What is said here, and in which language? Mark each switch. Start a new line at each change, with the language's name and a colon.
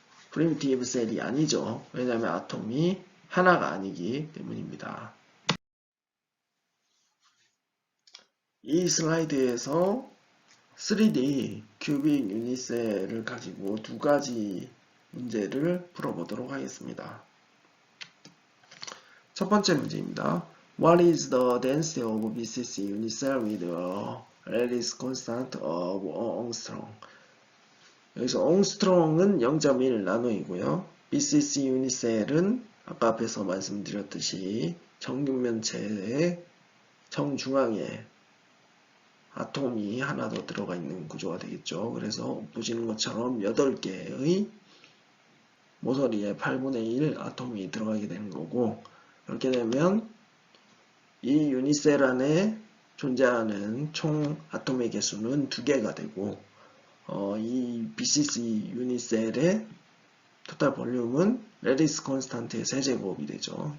Korean: 프리미티브 셀이 아니죠. 왜냐하면 아톰이 하나가 아니기 때문입니다. 이 슬라이드에서 3D 큐빅 유니셀을 가지고 두 가지 문제를 풀어보도록 하겠습니다. 첫 번째 문제입니다.
English: What is the density of BCC unicell with a lattice constant of Ångström?
Korean: 여기서 Ångström은 0.1 나노이고요. BCC 유니셀은 아까 앞에서 말씀드렸듯이 정육면체의 정중앙에 아톰이 하나 더 들어가 있는 구조가 되겠죠. 그래서 보시는 것처럼 8개의 모서리에 8분의 1 아톰이 들어가게 되는 거고 이렇게 되면 이 유니셀 안에 존재하는 총 아톰의 개수는 2개가 되고 이 BCC 유니셀의 토탈 볼륨은 레디스 콘스탄트의 세제곱이 되죠.